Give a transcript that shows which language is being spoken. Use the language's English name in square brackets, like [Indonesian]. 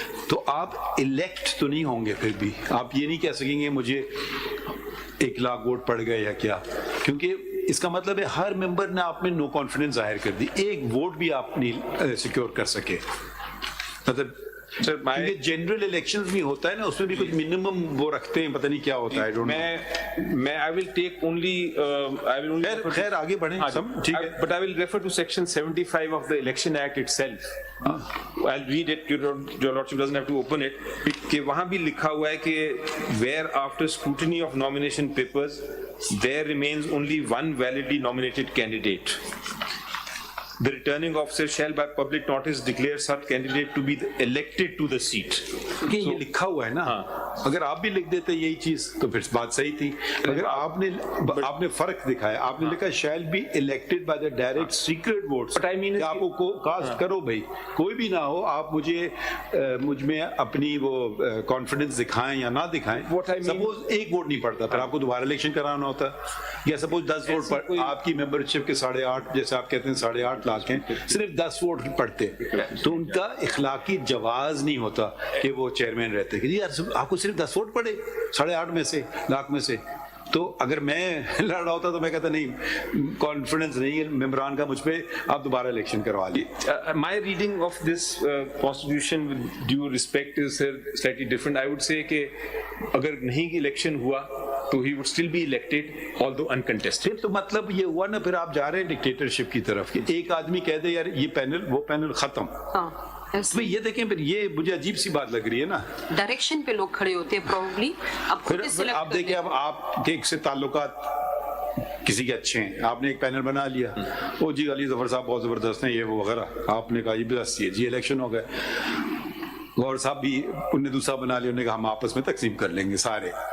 [Urdu] تو آپ الیکٹ تو نہیں ہوں گے, پھر بھی آپ یہ نہیں کہہ سکیں گے مجھے 1 لاکھ ووٹ پڑ گئے یا کیا, کیونکہ اس کا مطلب ہے ہر ممبر نے آپ میں نو کانفیڈنس ظاہر کر دی, ایک ووٹ بھی آپ نہیں سیکیور کر سکے. مطلب کیونکہ جنرل الیکشنز بھی ہوتا ہے نا, اس میں بھی کچھ منیمم وہ رکھتے ہیں, پتہ نہیں کیا ہوتا ہے. [English] میں I will take only [Urdu] خیر آگے بڑھیں سب, ٹھیک ہے, [English] but I will refer to section 75 of the Election Act itself. I'll read it, your lordship doesn't have to open it, [Urdu] کہ وہاں بھی لکھا ہوا ہے کہ [English] where after scrutiny of nomination papers there remains only one validly nominated candidate, the returning officer shall by public notice declare such candidate to be elected to the seat. [Urdu] کہ یہ لکھا ہوا ہے نا, اگر آپ بھی لکھ دیتے یہی چیز تو پھر بات صحیح تھی, اگر آپ نے فرق دکھایا, آپ نے لکھا [English] shall be elected by the direct secret votes. [Urdu] کہ آپ کو کاسٹ کرو بھائی, کوئی بھی نہ ہو, آپ مجھ میں اپنی وہ کانفیڈنس دکھائیں یا نہ دکھائیں. سپوز 1 ووٹ نہیں پڑتا, پھر آپ کو دوبارہ الیکشن کرانا ہوتا, یا سپوز 10 ووٹ آپ کی ممبرشپ کے 8.5, جیسے آپ کہتے ہیں 8.5 لاکھ ہیں, صرف 10 ووٹ پڑتے, تو ان کا اخلاقی جواز نہیں ہوتا کہ وہ چیئرمین رہتے کہ یار آپ کو صرف 10 ووٹ پڑے 8.5 میں سے, لاکھ میں سے. تو اگر میں لڑ رہا ہوتا تو میں کہتا نہیں, کانفیڈنس نہیں ہے ممبران کا مجھ پہ, آپ دوبارہ الیکشن کروا لیے. [English] My reading of this constitution with due respect is slightly different. I would say [Urdu] کہ اگر نہیں الیکشن ہوا تو [English] he would still be elected although uncontested. [Urdu] تو مطلب یہ ہوا نا, پھر آپ جا رہے ہیں ڈکٹیٹرشپ کی طرف, کہ ایک آدمی کہہ دے یار یہ پینل وہ پینل ختم. تو یہ دیکھیں, پھر یہ مجھے عجیب سی بات لگ رہی ہے نا, ڈائریکشن پہ لوگ کھڑے ہوتے ہیں پروبلی. پھر آپ دیکھیں, اب آپ کے سے تعلقات کسی کے اچھے ہیں, آپ نے ایک پینل بنا لیا, او جی علی ظفر صاحب بہت زبردست ہیں یہ وہ وغیرہ, آپ نے کہا یہ بس یہ جی الیکشن ہو گئے, غور صاحب بھی انہوں نے دوسرا بنا لیا, انہوں نے کہا ہم آپس میں تقسیم کر لیں گے سارے.